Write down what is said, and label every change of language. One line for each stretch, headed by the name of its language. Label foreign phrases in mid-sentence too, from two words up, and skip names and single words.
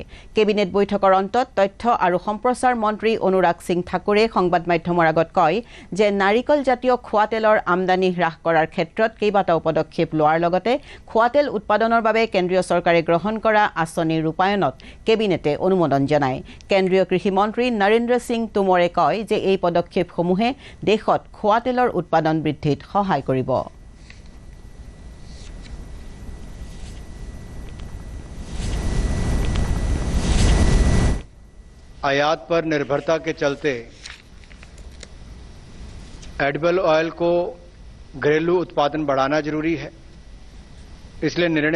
Assamese: কেবিনেট বৈঠকৰ অন্তত তথ্য আৰু সম্প্ৰচাৰ মন্ত্ৰী অনুৰাগ সিং ঠাকুৰে সংবাদ মাধ্যমৰ আগত কয় যে নাৰিকল জাতীয় খোৱা তেলৰ আমদানি হ্ৰাস কৰাৰ ক্ষেত্ৰত কেইবাটাও পদক্ষেপ লোৱাৰ লগতে খোৱা তেল উৎপাদনৰ বাবে কেন্দ্ৰীয় চৰকাৰে গ্ৰহণ কৰা আঁচনিৰ ৰূপায়ণত কেবিনেটে অনুমোদন জনায় কেন্দ্ৰীয় কৃষি মন্ত্ৰী নৰেন্দ্ৰ সিং তোমৰে কয় যে এই পদক্ষেপসমূহে দেশত খোৱা তেলৰ উৎপাদন বৃদ্ধিত সহায় কৰিব
Hindi: आयात पर निर्भरता के चलते
English: edible oil
Hindi: को घरेलू उत्पादन बढ़ाना जरूरी है इसलिए निर्णय